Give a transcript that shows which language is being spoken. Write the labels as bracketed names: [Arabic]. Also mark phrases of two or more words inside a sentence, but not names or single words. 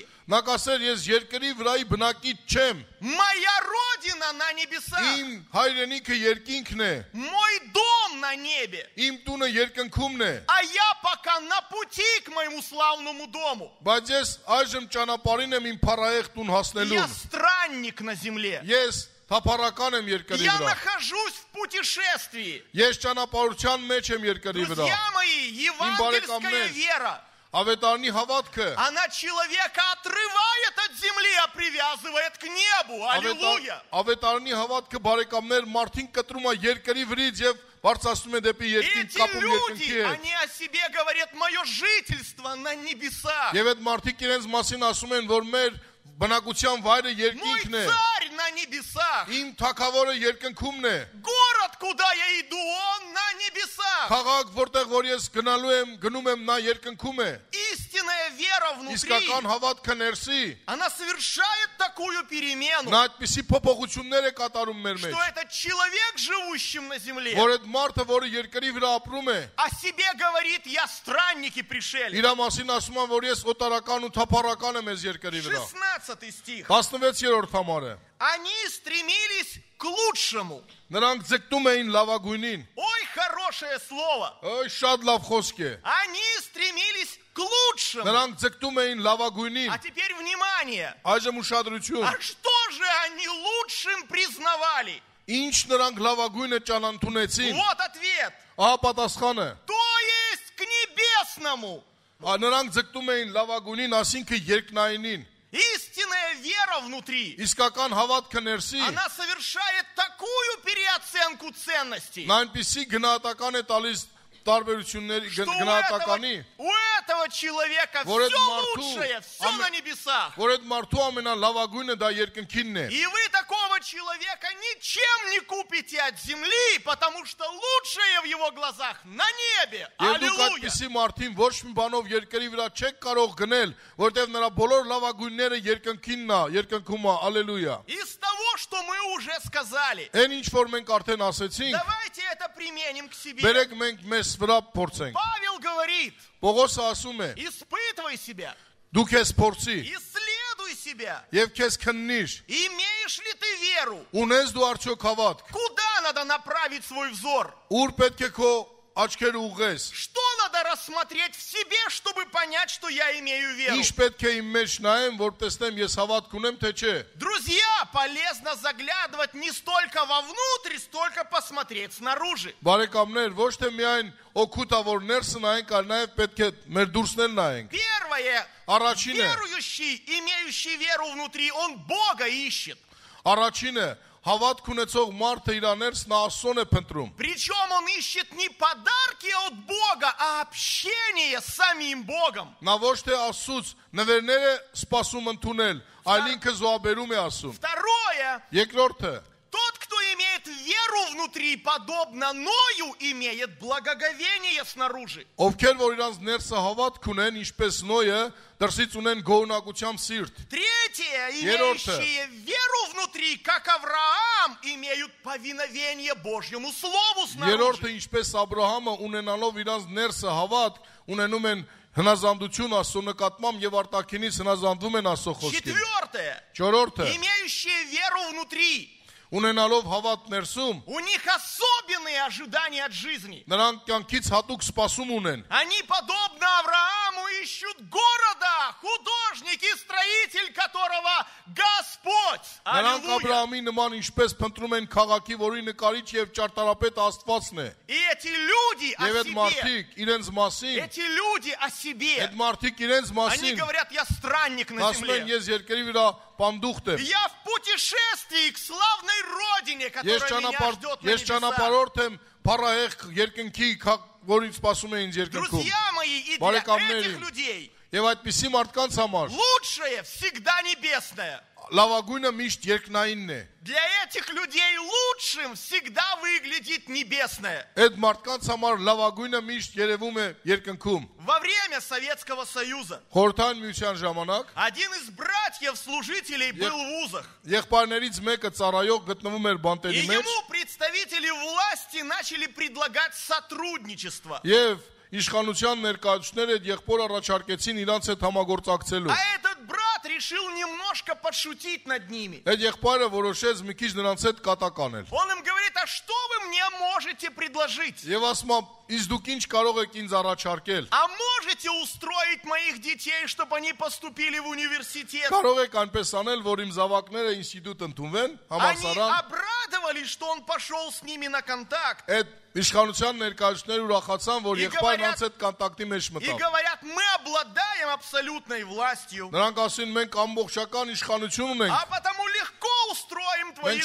[Armenian] նա կասեր ես երկրի վրայի բնակիչ չեմ, [Russian] Моя родина на небесах, [Armenian] իմ հայրենիքը երկինքն է, [Russian] мой дом на небе, [Armenian] իմ տունը երկնքումն է, [Russian] а я пока на пути к моему славному дому. [Armenian] բայց ես այժմ ճանապարհին եմ իմ փառահեղ տուն [Russian] Я [Armenian] հասնելուն, [Russian] странник на земле. [Armenian] ես թափառական եմ երկրի [Russian] Я [Armenian] վրա, [Russian] нахожусь в путешествии. [Armenian] ես ճանապարհության մեջ եմ երկրի вրա, [Russian] Друзья мои, евангельская [Armenian] барекамнер. [Russian] вера, [Armenian] ավետարանի հավատքը, [Russian] она человека отрывает от земли, а привязывает к небу. Аллилуйя! [Armenian] ավետարանի հավատքը բարեկամներ մարդին կտրում է երկրի вրից եւ բարձրացնում է դեպի երկինք, [Russian] Эти [Armenian] կապում երկնքի [Russian] люди, [Armenian] հետ, [Russian] они о себе говорят, мое жительство на небесах. [Armenian] եւ այդ մարդիկ իրենց մասին ասում են, որ մեր բնակության վայրը [Russian] Мой [Armenian] երկինքն է, [Russian] царь на небесах. [Armenian] իմ թագավորը երկնքումն է, [Russian] Город, куда я иду, он на небесах. [Armenian] քաղաք, որտեղ որ ես գնում եմ, նա երկնքում է, [Russian] Истинная вера внутри, [Armenian] իսկական հավատքը ներսի, [Russian] она совершает такую перемену, [Armenian] նա այդպիսի փոփոխություններ է կատարում մեր մեջ, [Russian] что этот человек, живущим на земле, [Armenian] որ այդ մարդը, որը երկրի վրա ապրում է, [Russian] о себе говорит, я странник и пришелец. [Armenian] իր մասին ասում է, որ ես օտարական ու թափառական եմ այս երկրի վրա, [Russian] 16 стих. [Armenian] 16-րդ համարը, [Russian] Они стремились к лучшему. [Armenian] նրանք ձգտում էին լավագույնին, [Russian] Ой, хорошее слово. [Armenian] շատ լավ խոսք է, [Russian] Они стремились к лучшему. [Armenian] նրանք ձգտում էին լավագույնին, [Russian] А теперь внимание. [Armenian] այժմ ուշադրություն, [Russian] А что же они лучшим признавали? [Armenian] ինչ նրանք լավագույնը ճանաչեցին, [Russian] Вот ответ. [Armenian] ահա պատասխանը, [Russian] То есть к небесному. [Armenian] նրանք ձգտում էին լավագույնին, ասինքն երկնայինին, [Russian] Истинная вера внутри, [Armenian] իսկական հավատքը ներսի, [Russian] она совершает такую переоценку ценностей, [Armenian] նա այնպիսի գնահատական է տալիս տարբերությունների [Russian] что [Armenian] գնահատականի, [Russian] у этого человека Вот все это Марту. лучшее, все на небесах. [Armenian] որ այդ մարդու ամենալավագույնը դա երկնքինն է, [Russian] И вы такого человека ничем не купите от земли, потому что лучшее в его глазах на небе. [Armenian] եւ դուք [Russian] Аллилуйя! [Armenian] այդպիսի մարդին ոչ մի բանով երկրի վրա չեք կարող գնել, որտեղ նրա բոլոր լավագույնները երկնքինն է, երկնքում է, ալելույա, [Russian] Из того, что мы уже сказали, [Armenian] այն ինչ որ մենք արդեն ասեցինք, [Russian] давайте это применим к себе. [Armenian] բերեք մենք մեզ վրա փորձենք, [Russian] Павел говорит, [Armenian] Պողոսը ասում է, [Russian] испытывай себя, [Armenian] դու քեզ փորձի [Russian] исследуй себя. [Armenian] եւ քեզ քննիր, [Russian] Имеешь ли ты веру? [Armenian] ունես դու արդյոք հավատք, [Russian] Куда надо направить свой взор? [Armenian] ուր պետք է քո աչքերը ուղես, [Russian] Что надо рассмотреть в себе, чтобы понять, что я имею веру? [Armenian] ինչ պետք է իմ մեջ նայեմ, որ տեսնեմ ես հավատք ունեմ թե չէ, [Russian] Друзья, полезно заглядывать не столько вовнутрь, столько посмотреть снаружи. [Armenian] բարեկամներ, ոչ թե միայն օգուտ է որ ներսը նայենք, այլ նաեւ պետք է մեր դուրսն նայենք, [Russian] Первое. [Armenian] առաջինը, [Russian] Верующий, имеющий веру внутри, он Бога ищет. [Armenian] առաջինը հավատք ունեցող մարդը իր ներսն Աստծուն է փնտրում, [Russian] Причем он ищет не подарки от Бога, а общение с самим Богом. [Armenian] նա ոչ թե Աստծուց նվերներ է սպասում ընդունել, այլ ինքը զոհաբերում է Աստծուն, [Russian] Второе. [Armenian] երկրորդը, [Russian] Тот, кто имеет веру внутри, подобно Ною, имеет благоговение снаружи. [Armenian] ովքեր որ իրանց ներսը հավատք ունեն, ինչպես Նոյը, դրսից ունեն գոհունակությամբ сирտ, [Russian] Третье. [Armenian] Ерорте. [Russian] Имеющие веру внутри, как Авраам, имеют повиновение Божьему Слову снаружи. [Armenian] երրորդը ինչպես Աբրահամը ունենալով իրանց ներսը հավատք, ունենում են հնազանդություն Աստծո նկատմամբ եւ արտաքինից հնազանդվում են Աստծո խոսքին, [Russian] Четвертое. [Armenian] չորրորդը [Russian] Имеющие веру внутри, [Armenian] ունենալով հավատ ներսում, [Russian] у них особенные ожидания от жизни. [Armenian] նրանք կյանքից հատուկ սպասում ունեն, [Russian] Они, подобно Аврааму, Поэтому ищут города, художник и строитель которого Господь. [Armenian] Նրանք [Russian] Аллилуйя. [Armenian] Աբրահամի նման ինչպես փնտրում են քաղաքի, որի նկարիչ եւ ճարտարապետ Աստվածն է։ [Russian] И эти люди о [Armenian] Եվ այդ [Russian] себе, [Armenian] մարդիկ իրենց մասին, [Russian] эти люди о себе, [Armenian] այդ մարդիկ իրենց [Russian] они [Armenian] մասին [Russian] говорят, я странник на [Armenian] ասում են, [Russian] земле. [Armenian] ես երկրի վրա պանդուխտ եմ։ [Russian] Я в путешествии к славной родине, которая меня ждет на [Armenian] Ես [Russian] небесах. [Armenian] ճանապարհորդ եմ փառահեղ երկնքի, որին սպասում է ինձ երկնքում։ [Russian] Друзья мои, и для [Armenian] Բարեկամներ [Russian] этих [Armenian] իմ, [Russian] людей [Armenian] Եվ այդպիսի մարդկանց համար [Russian] лучшее всегда небесное. [Armenian] լավագույնը միշտ երկնայինն է։ [Russian] Для этих людей лучшим всегда выглядит небесное. [Armenian] Այդ մարդկանց համար լավագույնը միշտ երևում է երկնքում։ [Russian] Во время Советского Союза [Armenian] Խորհրդային միության ժամանակ [Russian] один из братьев-служителей был в вузах. [Armenian] եղբայրներից մեկը ծառայող գտնվում էր [Russian] И [Armenian] բանտերի մեջ [Russian] ему представители власти начали предлагать сотрудничество. [Armenian] եւ իշխանության ներկայացուցիչները այդ եղբոր առաջարկեցին իրանց հետ համագործակցելու։ [Russian] А этот брат решил немножко подшутить над ними. [Armenian] Այդ եղբայրը որոշեց մի քիչ նրանց հետ կատակ անել։ [Russian] Он им говорит, а что вы мне можете предложить? [Armenian] Եվ ասում է, իսկ դուք ինչ կարող եք ինձ առաջարկել։ [Russian] А можете устроить моих детей, чтобы они поступили в университет? [Armenian] Կարող եք այնպես անել, որ իմ զավակները ինստիտուտ ընդունվեն, [Russian] Они [Armenian] համալսարան։ [Russian] обрадовались, что он пошел с ними на контакт. [Armenian] Այդ իշխանության ներկայացուցիչները ուրախացան, որ եղբայրն անց հետ կոնտակտի մեջ [Russian] И [Armenian] մտավ։ [Russian] говорят, мы обладаем абсолютной властью, [Armenian] Նրանք ասին, մենք ամբողջական իշխանություն ունենք։ [Russian] а потому легко устроим твоих